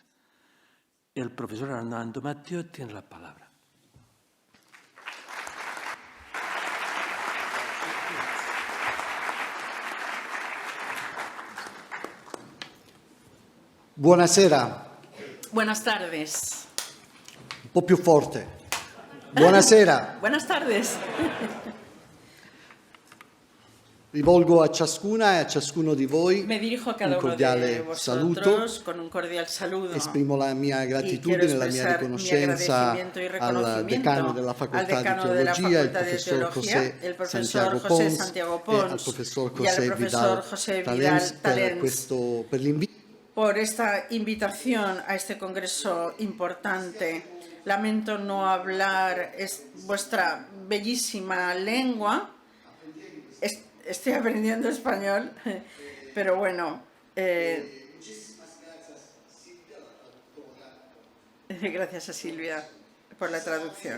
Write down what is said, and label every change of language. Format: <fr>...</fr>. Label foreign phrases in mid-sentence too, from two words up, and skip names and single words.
<es>El profesor Arnaldo Mateo tiene la palabra.</es> <it>Buonasera.</it> <es>Buenas tardes.</es> <it>Un po' più forte. Buonasera.</it> <es>Buenas tardes.</es> <it>Rivolgo a ciascuna e a ciascuno di voi</it> <es>Me dirijo a</es> <it>un</it> <es>cada uno de</es> <it>cordiale</it> <es>vosotros</es> <it>saluto.</it> <es>con un cordial saludo.</es> <it>Esprimo la mia gratitudine e la mia riconoscenza al decano della Facoltà di Teologia, il professor José Santiago Pons, e al professor José Vidal Talens per l'invito.</it> <es>Por esta invitación a este congreso importante. Lamento no hablar vuestra bellísima lengua. Estoy aprendiendo español, pero bueno. Gracias a Silvia por la traducción.</es>